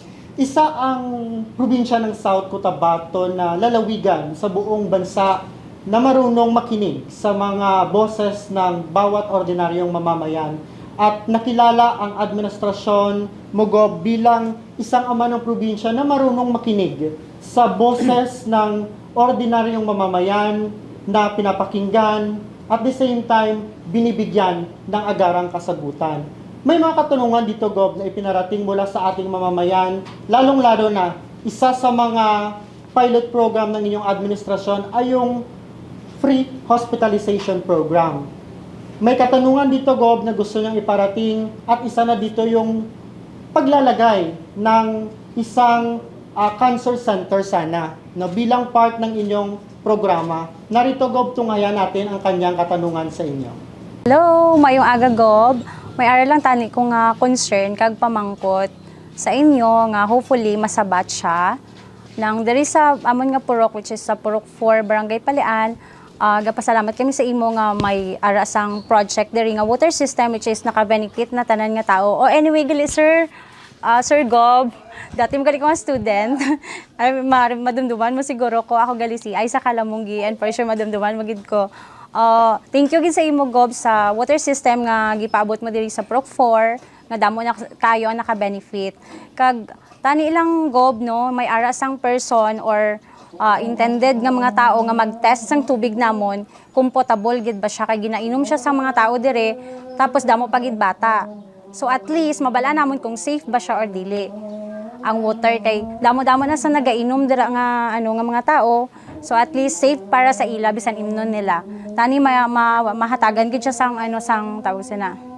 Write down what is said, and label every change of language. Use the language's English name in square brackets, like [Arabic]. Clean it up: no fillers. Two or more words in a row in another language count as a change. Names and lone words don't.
[Filipino] Isa ang probinsya ng South Cotabato na lalawigan sa buong bansa na marunong makinig sa mga boses ng bawat ordinaryong mamamayan at nakilala ang administrasyon mo, Gob, bilang isang ama ng probinsya na marunong makinig sa boses ng ordinaryong mamamayan na pinapakinggan [English] at the same time [Filipino] binibigyan ng agarang kasagutan. May mga katanungan dito, Gob, na ipinarating mula sa ating mamamayan, lalong-lalo na isa sa mga [English] pilot program [Filipino] ng inyong administrasyon ay yung [English] free hospitalization program. [Filipino] May katanungan dito, Gob, na gusto niyang iparating at isa na dito yung paglalagay ng isang [English] cancer center [Filipino] sana na bilang part ng inyong programa. Narito, Gob, tunghayan natin ang kanyang katanungan sa inyo. [Hiligaynon] Hello, mayong aga, Gob. May ara lang tani ko nga concern kag pamangkot sa inyo nga hopefully masabat siya. Nang diri sa amon nga purok, [English] which is [Hiligaynon] sa Purok 4, Barangay Palian, gapasalamat kami sa imo nga may arasang project diri nga [English] water system which is [Hiligaynon] naka-benefit na tanan nga tao. O anyway, gali sir, Sir Gob, dati mo gali ko nga student. Ay madumduman mo siguro ko ako gali si ay sa Kalamunggi and for sure madumduman magid ko. [English] Thank you [Hiligaynon] gid sa imo, Gob, sa [English] water system [Hiligaynon] nga gipaabot mo diri sa Purok 4 nga damo na tayo ang naka-benefit. Kag tani ilang, Gob, no, may arasang [English] person or intended [Hiligaynon] nga mga tao nga mag-test sang tubig namon kung potable gid ba siya kay ginainom siya sa mga tao dire tapos damo pa gid bata. So [English] at least [Hiligaynon] mabala namon kung safe ba siya or dili. Ang water kay damo-damo na sa nagainom dira nga nga mga tao. So [English] at least [Hiligaynon] safe para sa ila bisan imnon nila. Tani mahatagan gid siya sang sang tawag na.